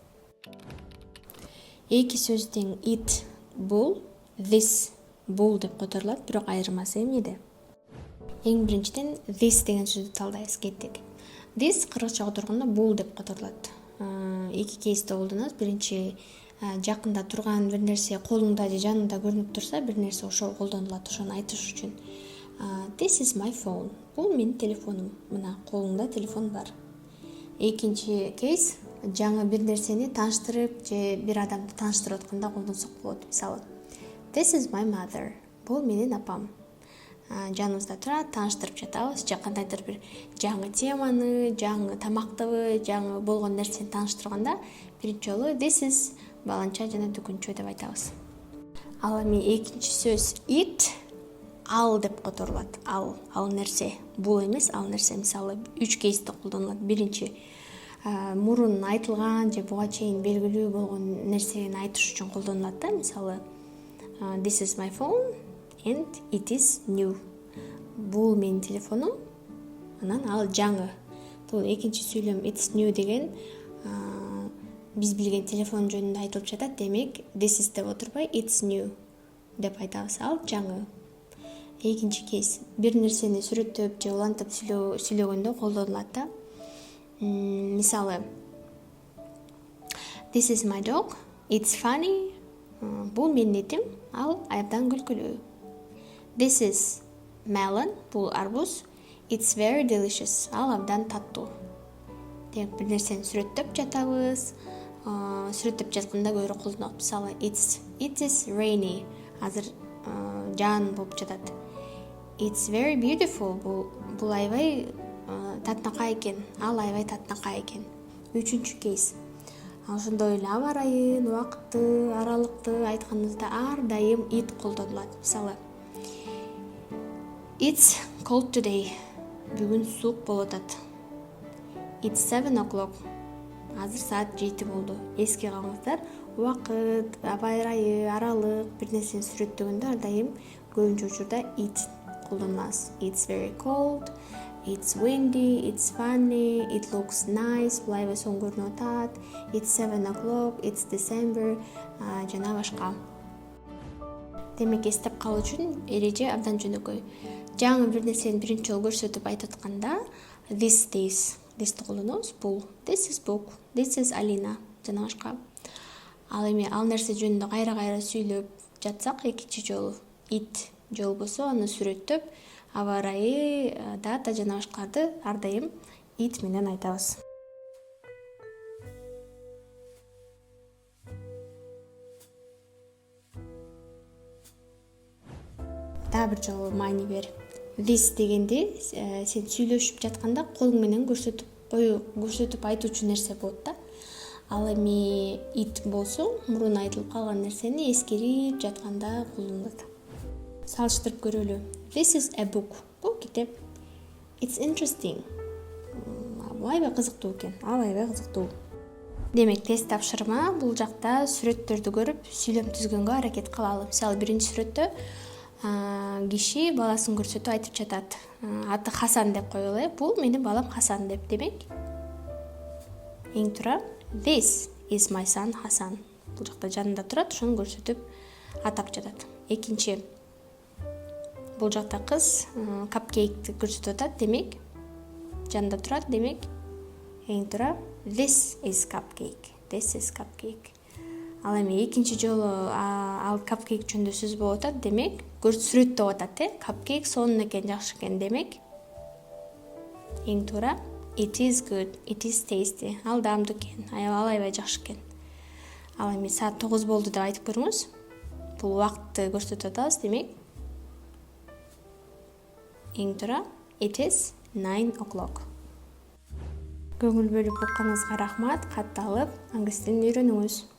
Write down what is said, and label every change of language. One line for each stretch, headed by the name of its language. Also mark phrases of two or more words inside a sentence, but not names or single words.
Kyrgyz: Эки сөздүн it бул, this бул деп которулат, бирок айырмасы эмнеде? Эң биринчиден this деген сөздү талдайбыз, кеттик. This кыргызча которгондо бул деп которулат. Эки кейсте колдонобуз. Биринчи жакында турган бир нерсе колуңда же жаныңда көрүнүп турса, бир нерсе ошол колдонулат, ошону айтыш үчүн.
English: This is my phone.
Kyrgyz: Бул менин телефонум. Мына колуңда телефон бар. Экинчи кейс, жаңы бир нерсени тааныштырып же бир адамды тааныштырып атканда колдонсок болот. Мисалы,
English: This is my mother.
Kyrgyz: Бул менин апам. Жаныбызда турат, тааныштырып жатабыз, же кандайдыр бир жаңы теманы, жаңы тамактыбы, жаңы болгон нерсени тааныштырганда биринчи жолу
English: this is
Kyrgyz: баланча жана дүкүнчө деп айтабыз. Ал эми экинчи сөз it ал деп которулат. Ал нерсе. Бул эмес, ал нерсе. Мисалы, 3 кейсте колдонулат. Биринчи, мурун айтылган же буга чейин белгилүү болгон нерсени айтыш үчүн колдонулат да. Мисалы,
English: this is my phone and it is new.
Kyrgyz: Бул менин телефонум, анан ал жаңы. Бул экинчи сүйлөм
English: it's new
Kyrgyz: деген биз билген телефон жөнүндө айтылып жатат. Демек,
English: this is
Kyrgyz: деп отурбай
English: it's new
Kyrgyz: деп айтабыз. Ал жаңы. Экинчи кейс, бир нерсени сүрөттөп же улантып сүйлөгөндө колдонулат да. Мисалы,
English: This is my dog, it's funny.
Kyrgyz: Бул менин итим, ал абдан күлкүлүү.
English: This is melon,
Kyrgyz: бул арбуз,
English: it's very delicious.
Kyrgyz: Ал абдан таттуу. Демек, бир нерсени сүрөттөп жатабыз. Сүрөттөп жатканда көбүрөөк колдонот. Мисалы,
English: it is rainy.
Kyrgyz: Азыр жаан болуп жатат.
English: It's very beautiful.
Kyrgyz: Бул аябай татынакай экен. Ал аябай татынакай экен. Үчүнчү кейс. Ошондой эле аба ырайын, убакытты, аралыкты айтканыбызда ар дайым it колдонулат. Мисалы,
English: It's cold today.
Kyrgyz: Бүгүн суук болуп атат.
English: It's 7 o'clock.
Kyrgyz: Азыр саат 7 болду. Эске калыңыздар, убакыт, аба ырайы, аралык бир нерсени сүрөттөгөндө ар дайым көбүнчө учурда it колдонулат.
English: It's very cold, it's windy, it's funny, it looks nice,
Kyrgyz: бул аябай сонун көрүнүп атат.
English: It's 7 o'clock, it's December,
Kyrgyz: жана башка. Демек, эстеп калуу үчүн эреже абдан жөнөкөй. Жаңы бир нерсени биринчи жолу көрсөтүп айтып атканда this колдонобуз. Бул
English: this is book, this is Alina
Kyrgyz: жана башка. Ал эми ал нерсе жөнүндө кайра сүйлөп жатсак, экинчи жолу it жол болсо, аны сүрөттөп, аба ырайы, дата жана башкаларды ар дайым it менен айтабыз. Да бир жолу маани бер. This дегенди сен сүйлөшүп жатканда колуң менен көрсөтүп айтуучу нерсе болот да. Ал эми it болсо, мурун айтылып калган нерсени эскерип жатканда колдонулат. Салыштырып көрөлү.
English: This is a book.
Kyrgyz: Бул китеп.
English: It's interesting.
Kyrgyz: Бул аябай кызыктуу экен. Ал аябай кызыктуу. Демек, тест тапшырма бул жакта сүрөттөрдү көрүп, сүйлөм түзгөнгө аракет кылалы. Мисалы, биринчи сүрөттө киши баласын көрсөтүп айтып жатат. Аты Хасан деп коелу. Бул менин балам Хасан деп. Демек, эң тура
English: This is my son Hasan.
Kyrgyz: Бул жакта жанында турат, ошону көрсөтүп атап жатат. Экинчи, бул жакта кыз капкейкти көрсөтүп атат. Демек, жанында турат. Демек, эң тура
English: This is cupcake. This is cupcake.
Kyrgyz: Ал эми экинчи жолу ал капкейк жөнүндө сөз болуп атат. Демек, сүрөттөп атат, капкейк сонун экен, жакшы экен. Демек, эң туура
English: It is good, it is tasty.
Kyrgyz: Ал даамдуу экен, аябай жакшы экен. Ал эми саат 9 болду деп айтып көрүңүз. Бул убакытты көрсөтүп атабыз. Демек, эң туура
English: It is 9 o'clock.
Kyrgyz: Көңүл бөлүп укканыңызга рахмат. Катты алып, англис тилин үйрөнүңүз.